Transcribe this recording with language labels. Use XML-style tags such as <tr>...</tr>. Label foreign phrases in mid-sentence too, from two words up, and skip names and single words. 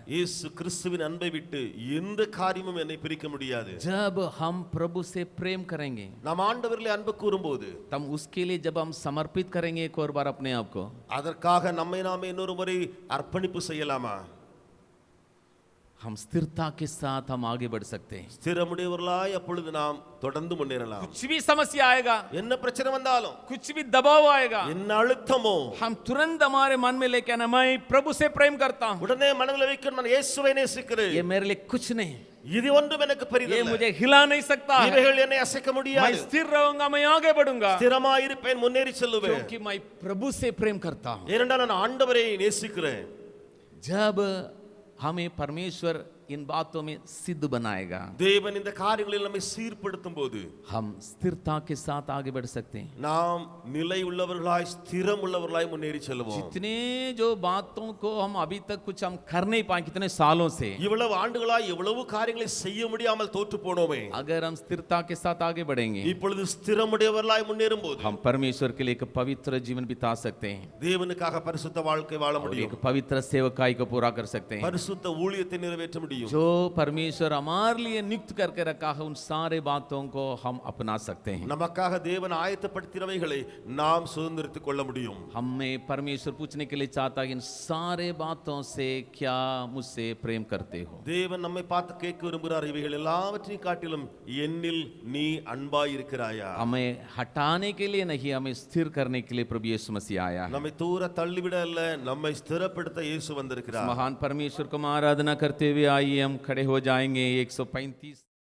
<ta>இயேசு கிறிஸ்துவின் அன்பை விட்டு எந்த காரியமும் என்னை பிரிக்க முடியாது.</ta> <hi>जब हम प्रभु से प्रेम करेंगे,</hi> <ta>நாம் ஆண்டவரிலே அன்பு கூறும்போது,</ta> <hi>तब उसके लिए जब हम समर्पित करेंगे एक और बार अपने आप को,</hi> <ta>அதற்காக நம்மை நாமே இன்னொரு முறை அர்ப்பணிப்பு செய்யலாமா?</ta> <hi>हम स्थिरता के साथ हम आगे बढ़ सकते हैं।</hi> <ta>ஸ்திரமுடையவர்களாய் அப்பொழுது நாம் தொடர்ந்து முன்னேறலாம்.</ta> <hi>कुछ भी समस्या आएगा,</hi> <ta>என்ன பிரச்சனை வந்தாலும்,</ta> <hi>कुछ भी दबाव आएगा,</hi> <ta>என்ன अழுத்தமோ,</ta> <hi>हम तुरंत हमारे मन में लेके आना, मैं प्रभु से प्रेम करता हूँ,</hi> <ta>உடனே மனதில் வைக்க நான் இயேசுவை நேசிக்கிறேன்.</ta> <hi>ये मेरे लिए कुछ नहीं,</hi> <ta>இது ஒன்றும் எனக்கு</ta> <hi>ये</hi> <ta>பெரிதல்ல.</ta> <hi>मुझे हिला नहीं सकता है,</hi> <ta>இவைகள் என்னை அசைக்க</ta> <hi>मैं</hi> <ta>முடியாது.</ta> <hi>स्थिर रहूंगा, मैं आगे बढ़ूंगा,</hi> <ta>ஸ்திரமாய் இருப்பேன், முன்னேறி செல்லுவேன்.</ta> <hi>क्योंकि मैं प्रभु से प्रेम करता हूँ।</hi> <ta>ஏனென்றால் நான் ஆண்டவரை நேசிக்கிறேன்.</ta> <hi>जब हमें परमेश्वर इन बातों में सिद्ध बनाएगा,</hi> <ta>தேவன் இந்த காரியங்களில் நம்மை சீர்படுத்தும் போது</ta> <hi>हम स्थिरता के साथ आगे बढ़ सकते हैं।</hi> <ta>நாம் நிலை உள்ளவர்களாய், ஸ்திரம் உள்ளவர்களாய் முன்னேறி செல்வோம்.</ta> <hi>जितने जो बातों को हम अभी तक कुछ हम कर नहीं पाए, कितने सालों से,</hi> <ta>இவ்வளவு ஆண்டுகளாய் எவ்வளவு காரியங்களை செய்ய முடியாமல் தோற்று போனோமே,</ta> <hi>अगर हम स्थिरता के साथ आगे बढ़ेंगे,</hi> <ta>இப்பொழுது ஸ்திரமுடையவர்களாய் முன்னேறும் போது</ta> <hi>हम परमेश्वर के लिए एक पवित्र जीवन बिता सकते हैं,</hi> <ta>தேவனுக்காக பரிசுத்த வாழ்க்கை வாழ</ta> <hi>और</hi> <ta>முடியும்.</ta> <hi>एक पवित्र सेवकाई को पूरा कर सकते हैं।</hi> <ta>பரிசுத்த ஊழியத்தை நிறைவேற்ற முடியும்.</ta> <hi>जो परमेश्वर हमारे लिए नियुक्त करके रखा है, उन सारे बातों को हम अपना सकते हैं।</hi> <ta>நமக்காக தேவன் ஆயத்தப்படுத்தினவைகளை நாம் சுதந்திரித்துக் கொள்ள முடியும்.</ta> <hi>हमें परमेश्वर पूछने के लिए चाहता है, इन सारे बातों से क्या मुझसे प्रेम करते हो?</hi> <ta>தேவன் நம்மை பார்த்து கேட்க விரும்புகிறார், இவைகள் எல்லாவற்றையும் காட்டிலும் என்னில் நீ அன்பாய் இருக்கிறாயா?</ta> <hi>हमें हटाने के लिए नहीं, हमें स्थिर करने के लिए प्रभु यीशु मसीह आया है।</hi> <ta>நம்மை தூர தள்ளிவிட அல்ல, நம்மை ஸ்திரப்படுத்த இயேசு</ta> <hi>इस</hi> <ta>வந்திருக்கிறார்.</ta> <hi>महान परमेश्वर को हम आराधना करते हुए आइए हम खड़े हो जाएंगे। 135</hi>